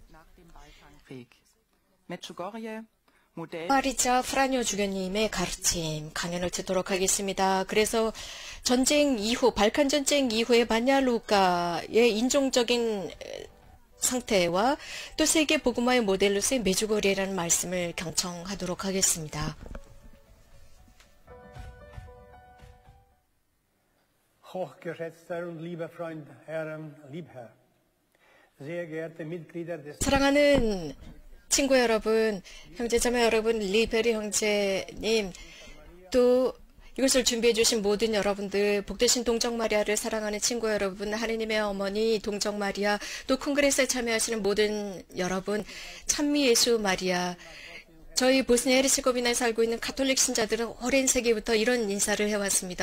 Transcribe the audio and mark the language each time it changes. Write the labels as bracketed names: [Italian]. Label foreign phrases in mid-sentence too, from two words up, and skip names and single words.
[Korean] 코마리차 프라뇨 주교님의 가르침 강연을 듣도록 하겠습니다. 그래서 전쟁 이후 발칸 전쟁 이후의 만얄루카의 인종적인 상태와 또 세계 복음화의 모델로서의 메주거리라는 말씀을 경청하도록 하겠습니다. [German] Hochgeschätzter und lieber Freund, Herr Liebherr, sehr geehrte Mitglieder des [Korean] 사랑하는 친구 여러분, 형제자매 여러분, 리베리 형제님, 또 이것을 준비해 주신 모든 여러분들, 복되신 동정 마리아를 사랑하는 친구 여러분, 하느님의 어머니 동정 마리아, 또 콩그레스에 참여하시는 모든 여러분, 찬미 예수 마리아, 저희 보스니아 헤르체고비나에 살고 있는 가톨릭 신자들은 오랜 세기부터 이런 인사를 해왔습니다.